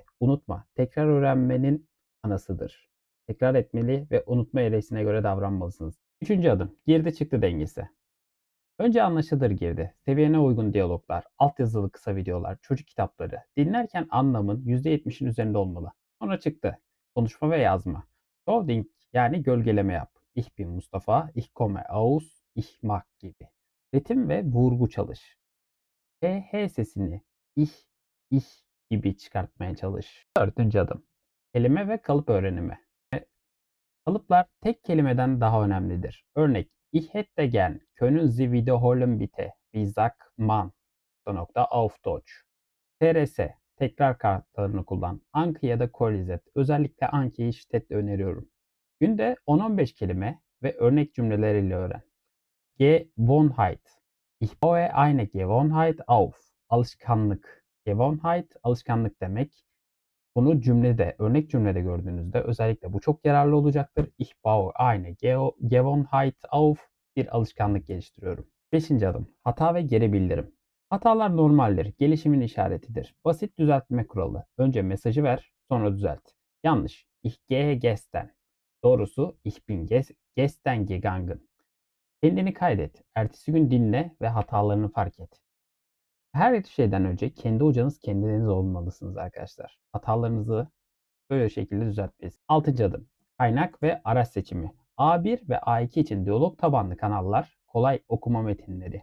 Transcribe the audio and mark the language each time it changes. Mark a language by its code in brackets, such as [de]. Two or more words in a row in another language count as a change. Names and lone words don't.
[tr] Unutma, tekrar öğrenmenin anasıdır. Tekrar etmeli ve unutma eğrisine göre davranmalısınız. Üçüncü adım, girdi çıktı dengesi. Önce anlaşılır girdi. Seviyene uygun diyaloglar, altyazılı kısa videolar, çocuk kitapları. Dinlerken anlamın %70'in üzerinde olmalı. Sonra çıktı. Konuşma ve yazma. Coding yani gölgeleme yap. [de] Ich bin Mustafa, ich komme aus, ich mag gibi. [tr] Ritim ve vurgu çalış. H sesini [de] ich, ich [tr] gibi çıkartmaya çalış. Dördüncü adım. Kelime ve kalıp öğrenimi. Kalıplar tek kelimeden daha önemlidir. Örnek: [de] Ich hätte gern, können Sie wiederholen bitte? Wie sagt man? Auf Deutsch. TRS, [tr] tekrar kartlarını kullan. Anki ya da Korizet. Özellikle Anki'yi şiddetle öneriyorum. Günde 10-15 kelime ve örnek cümleleriyle öğren. [de] Gewohnheit. Ich baue eine Gewohnheit auf. [tr] Alışkanlık. Gewohnheit, alışkanlık demek. Bunu cümlede, örnek cümlede gördüğünüzde özellikle bu çok yararlı olacaktır. [de] Ich baue eine Gewohnheit auf. [tr] Bir alışkanlık geliştiriyorum. Beşinci adım. Hata ve geri bildirim. Hatalar normaldir. Gelişimin işaretidir. Basit düzeltme kuralı. Önce mesajı ver, sonra düzelt. Yanlış. [de] Ich gehe gestern. [tr] Doğrusu [de] ich bin gestern gegangen. [tr] Kendini kaydet. Ertesi gün dinle ve hatalarını fark et. Her şeyden önce kendi hocanız kendiniz olmalısınız arkadaşlar. Hatalarınızı böyle şekilde düzeltmeyiz. Altıncı adım. Kaynak ve araç seçimi. A1 ve A2 için diyalog tabanlı kanallar, kolay okuma metinleri.